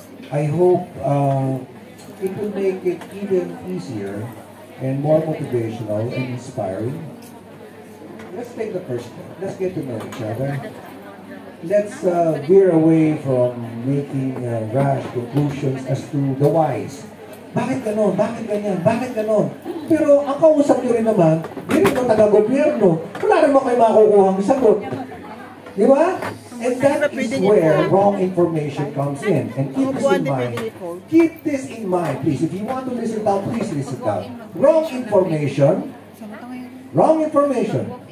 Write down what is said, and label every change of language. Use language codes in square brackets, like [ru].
[en] I hope it will make it even easier and more motivational and inspiring. Let's take the first step. Let's get to know each other. Let's veer away from making rash conclusions as to the whys. [tl] Bakit ganon? Bakit ganyan? Bakit ganon? Pero ang kausap nyo rin naman, hindi rin ang taga-gobyerno. Wala naman kayo makukuha ang sagot. Di ba? [en] And that is where wrong information comes in. And keep this in mind. Keep this in mind, please. If you want to listen down, please listen down. Wrong information. Wrong information.